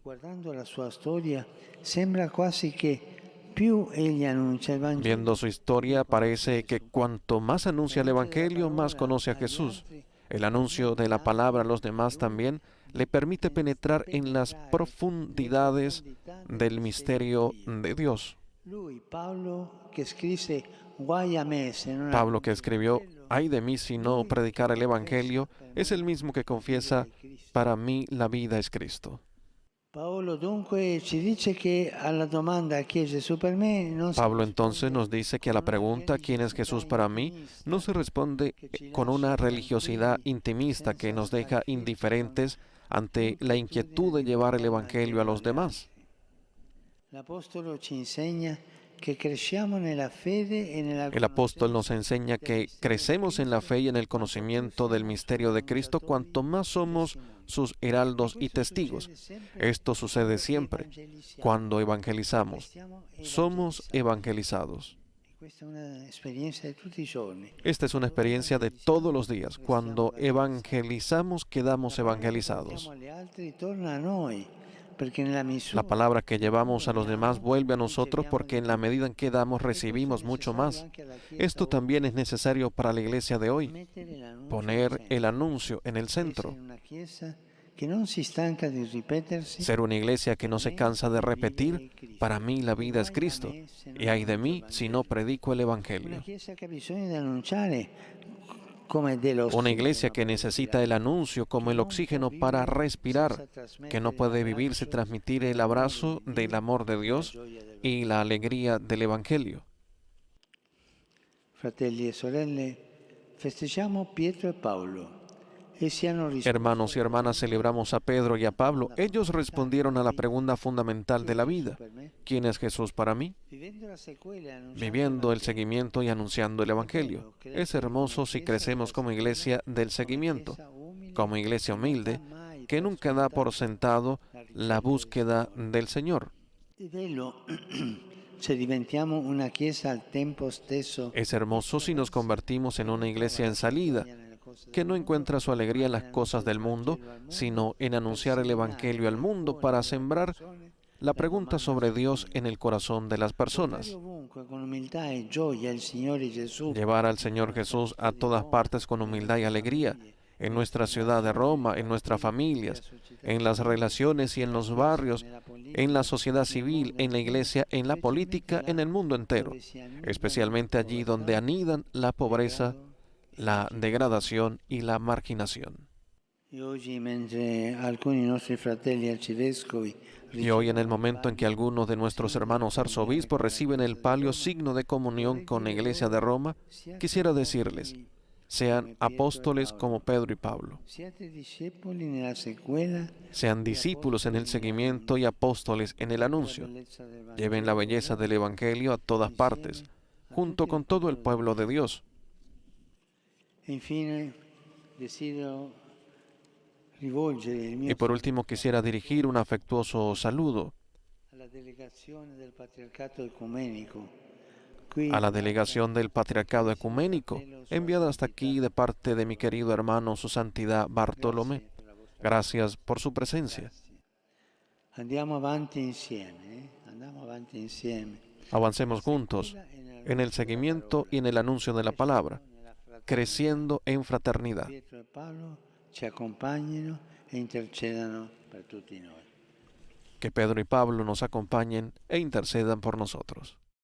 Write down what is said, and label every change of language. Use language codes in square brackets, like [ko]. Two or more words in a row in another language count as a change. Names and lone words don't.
[it] Guardando la sua storia, sembra quasi che più egli annuncia il Vangelo, [es] Viendo su historia, parece que cuanto más anuncia el Evangelio, más conoce a Jesús. El anuncio de la palabra a los demás también le permite penetrar en las profundidades del misterio de Dios. [it] lui, Paolo, che scrisse guai a me se non [es] Pablo, que escribió, «Ay de mí si no predicar el Evangelio», es el mismo que confiesa, «Para mí la vida es Cristo». [it] Paolo dunque ci dice che alla domanda chi è Gesù per me non si [es] Pablo entonces nos dice que a la pregunta ¿quién es Jesús para mí? No se responde con una religiosidad intimista que nos deja indiferentes ante la inquietud de llevar el Evangelio a los demás. [it] L'Apostolo ci insegna che cresciamo nella fede e nella [es] El apóstol nos enseña que crecemos en la fe y en el conocimiento del misterio de Cristo cuanto más somos sus heraldos y testigos. Esto sucede siempre cuando evangelizamos. Somos evangelizados. [it] Questa è un'esperienza di tutti i giorni. [es] Esta es una experiencia de todos los días. Cuando evangelizamos, quedamos evangelizados. [it] Diamo agli altri torna a noi, perché nella misura [es] La palabra que llevamos a los demás vuelve a nosotros porque en la medida en que damos recibimos mucho más. Esto también es necesario para la iglesia de hoy, [it] mettere l'annuncio [es] poner el anuncio en el centro, [it] in una chiesa che non si stanca di ripetersi. [es] ser una iglesia que no se cansa de repetir, para mí la vida es Cristo, y ay de mí si no predico el [it] Una [es] Evangelio. [it] chiesa che ha bisogno di annunciare come dello [es] Una iglesia que necesita el anuncio como el oxígeno para respirar, que no puede vivir sin transmitir el abrazo del amor de Dios y la alegría del Evangelio. [it] Fratelli e sorelle, festeggiamo Pietro e Paolo. Essi hanno risposto [es] Hermanos y hermanas, celebramos a Pedro y a Pablo. Ellos respondieron a la pregunta fundamental de la vida: ¿quién es Jesús para mí? [it] vivendo la sequela e annunciando [es] Viviendo el seguimiento y anunciando el Evangelio. Es hermoso si crecemos como iglesia del seguimiento, como iglesia humilde, que nunca da por sentado la búsqueda del Señor. [it] È bello se diventiamo una chiesa al tempo stesso [es] Es hermoso si nos convertimos en una iglesia en salida, que no encuentra su alegría en las cosas del mundo, sino en anunciar el Evangelio al mundo para sembrar la pregunta sobre Dios en el corazón de las personas. [it] ovunque con umiltà e gioia il Signore Gesù. [es] Llevar al Señor Jesús a todas partes con humildad y alegría, en nuestra ciudad de Roma, en nuestras familias, en las relaciones y en los barrios, en la sociedad civil, en la iglesia, en la política, en el mundo entero, especialmente allí donde anidan la pobreza, la degradación y la marginación. [it] E oggi, mentre alcuni nostri fratelli arcivescovi [es] Y hoy, en el momento en que algunos de nuestros hermanos arzobispos reciben el palio signo de comunión con la Iglesia de Roma, quisiera decirles: sean apóstoles como Pedro y Pablo, [it] siate discepoli nella sequela, [es] sean discípulos en el seguimiento y apóstoles en el anuncio. [it] bellezza del Vangelo. [es] Lleven la belleza del Evangelio a todas partes, junto con todo el pueblo de Dios. [it] E infine desidero rivolgere il mio [es] Y por último, quisiera dirigir un afectuoso saludo [it] alla delegazione del Patriarcato Ecumenico, qui [es] A la [it] inviata [es] delegación del Patriarcado Ecuménico, [it] fratello Sua [es] enviada hasta [it] Santità. [es] aquí de parte de mi querido hermano, su santidad Bartolomé. [it] Grazie per la vostra [es] Gracias por su presencia. [it] Grazie. Andiamo avanti insieme, Andiamo avanti insieme. [es] Avancemos juntos en el seguimiento y en el anuncio de la palabra, creciendo en fraternidad. [it] Pietro e Paolo ci accompagnino e intercedano per tutti noi. [es] Que Pedro y Pablo nos acompañen e intercedan por nosotros.